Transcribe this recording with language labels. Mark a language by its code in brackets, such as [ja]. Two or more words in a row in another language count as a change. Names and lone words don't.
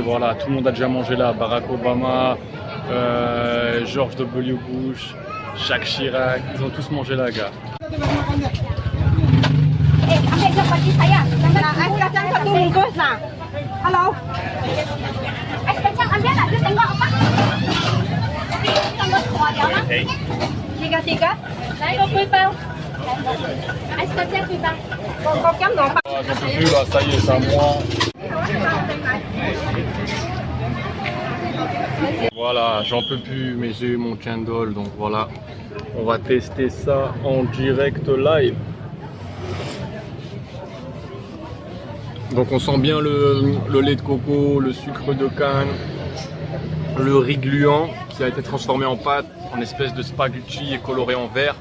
[fr] Voilà, tout le monde a déjà mangé là, Barack Obama, George W. Bush, Jacques Chirac, ils ont tous mangé là, gars. [ms] Halo. Es kacang ambil lah, dia tengok apa? Tengok kuah dia. Tiga. Naik 20 bao. Es kacang 20 bao. [vi] Con chấm ngon. [fr] J'en peux plus là, ça y est, c'est à moi. Voilà, j'en peux plus, mais j'ai eu mon candle, donc voilà. On va tester ça en direct live. Donc on sent bien le lait de coco, le sucre de canne, le riz gluant qui a été transformé en pâte, en espèce de spaghetti et coloré en vert.